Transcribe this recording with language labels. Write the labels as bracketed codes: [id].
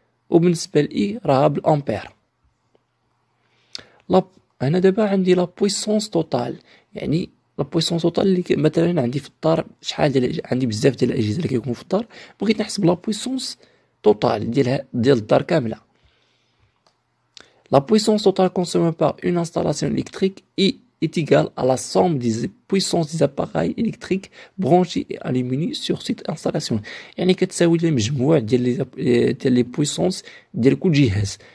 [ar] وبالنسبة لإي راها بالأمبير. هنا دابا عندي لا بويسونس توتال، يعني لا بويسونس توتال اللي مثلا عندي في الدار شحال عندي بزاف ديال الاجهزه اللي كيكونوا في الدار، بغيت نحسب لا بويسونس توتال ديال الدار كامله. [fr] La puissance totale consommée par une installation électrique est égale à la somme des puissances des appareils électriques branchés et allumés sur cette installation. [ar] يعني كتساوي المجموع ديال لي بويسونس ديال كل جهاز.